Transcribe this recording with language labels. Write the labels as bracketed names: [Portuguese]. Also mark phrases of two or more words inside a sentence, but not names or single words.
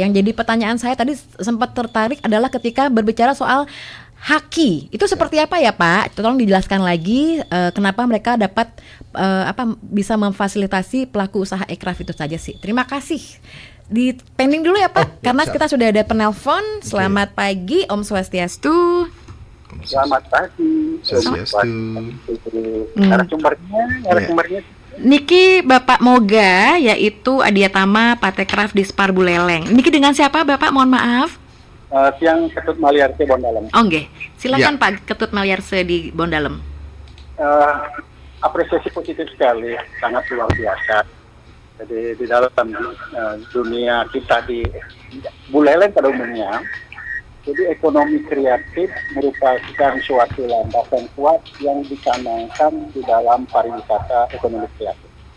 [Indonesian] Yang jadi pertanyaan saya tadi sempat tertarik adalah ketika berbicara soal haki. Itu seperti apa ya Pak? Tolong dijelaskan lagi kenapa mereka dapat bisa memfasilitasi pelaku usaha ekraf itu saja sih. Terima kasih. Di pending dulu ya Pak, karena kita sudah ada penelpon. Selamat pagi, [Balinese] Om Swastiastu. [Indonesian] Selamat pagi. Narasumbernya. Niki Bapak Moga, yaitu Adiatama Patekraf di Spar Buleleng. Niki dengan siapa Bapak? Mohon maaf. Tiang Ketut Maliarse Bondalem. Oh nggih. Silakan Pak Ketut Maliarse di Bondalem. Apresiasi positif sekali, sangat luar biasa. Jadi di dalam dunia kita di Buleleng pada umumnya, jadi ekonomi kreatif merupakan suatu landasan kuat yang dicanangkan di dalam pariwisata ekonomi kreatif.